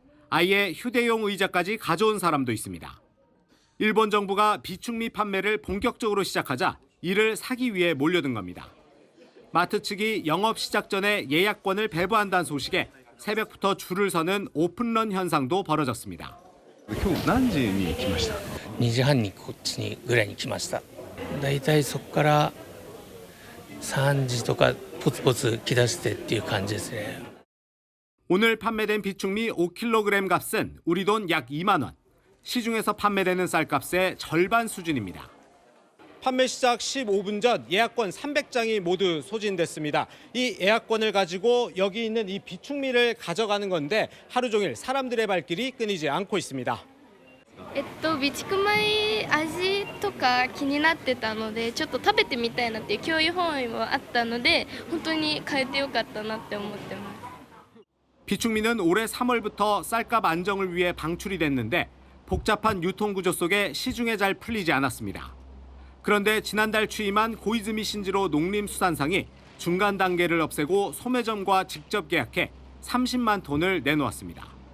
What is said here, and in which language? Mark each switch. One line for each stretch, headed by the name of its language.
Korean: 아예 휴대용 의자까지 가져온 사람도 있습니다. 일본 정부가 비축미 판매를 본격적으로 시작하자 이를 사기 위해 몰려든 겁니다. 마트 측이 영업 시작 전에 예약권을 배부한다는 소식에 새벽부터 줄을 서는 오픈런 현상도 벌어졌습니다.
Japanese: 今日何時に来ました 2時半にこっちにぐらいに来ました。だいたいそこから3時とかポツポツ来だしてっていう感じですね。
Korean: 오늘 판매된 비축미 5kg 값은 우리 돈 약 2만 원. 시중에서 판매되는 쌀값의 절반 수준입니다. 판매 시작 15분 전 예약권 300장이 모두 소진됐습니다. 이 예약권을 가지고 여기 있는 이 비축미를 가져가는 건데 하루 종일 사람들의 발길이 끊이지 않고 있습니다.
Japanese: 備蓄米味とか気になってたのでちょっと食べてみたいなっていう興味本位もあったので本当に買えてよかったなって思ってます。
Korean: 비축미는 올해 3월부터 쌀값 안정을 위해 방출이 됐는데 복잡한 유통구조 속에 시중에 잘 풀리지 않았습니다. 그런데 지난달 취임한 고이즈미 신지로 농림수산상이 중간 단계를 없애고 소매점과 직접 계약해 30만 톤을 내놓았습니다.